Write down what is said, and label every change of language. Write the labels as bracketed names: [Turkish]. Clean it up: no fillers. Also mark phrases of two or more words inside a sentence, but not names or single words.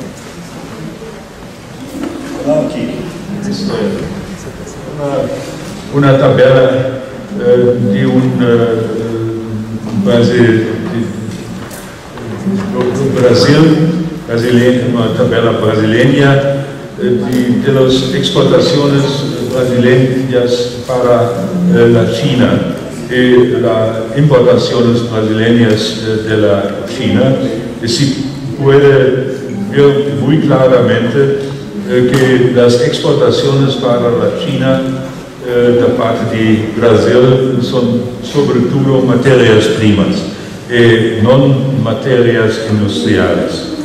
[Spanish] Aqui, [Italian] questa è una tabella di un Brasil, [Spanish] una tabella brasileña de las exportaciones brasileñas para la China y las importaciones brasileñas de la China. Y se puede ver muy claramente que las exportaciones para la China de parte de Brasil son sobre todo materias primas y no materias industriales.